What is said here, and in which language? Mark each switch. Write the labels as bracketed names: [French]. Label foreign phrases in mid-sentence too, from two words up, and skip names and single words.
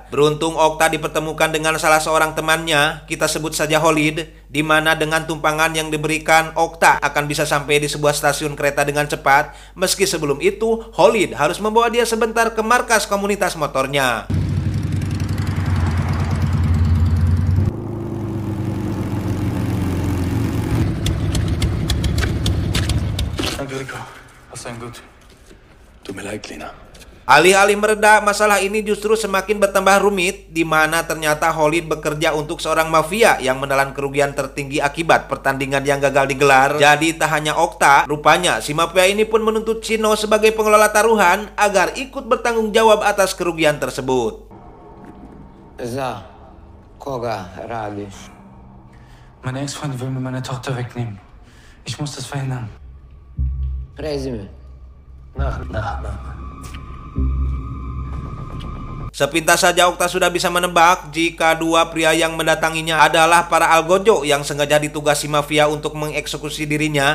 [Indonesian] Beruntung Okta dipertemukan dengan salah seorang temannya, kita sebut saja Holid, di mana dengan tumpangan yang diberikan Okta akan bisa sampai di sebuah stasiun kereta dengan cepat. Meski sebelum itu Holid harus membawa dia sebentar ke markas komunitas motornya. [German] Danke, Rico. Hast einen gut. Tut mir leid, Lena. [Indonesian] Alih-alih mereda, masalah ini justru semakin bertambah rumit, di mana ternyata Holid bekerja untuk seorang mafia yang menelan kerugian tertinggi akibat pertandingan yang gagal digelar. Jadi tak hanya Okta, rupanya si mafia ini pun menuntut Chino sebagai pengelola taruhan agar ikut bertanggung jawab atas kerugian tersebut. [Croatian] Za koga radiš? [German] Meine Ex-Freundin will mir meine Tochter wegnehmen. Ich muss das verhindern. [Croatian] Prezime. Na. [Indonesian] Sepintas saja Okta sudah bisa menebak jika dua pria yang mendatanginya adalah para algojo yang sengaja ditugasi mafia untuk mengeksekusi dirinya.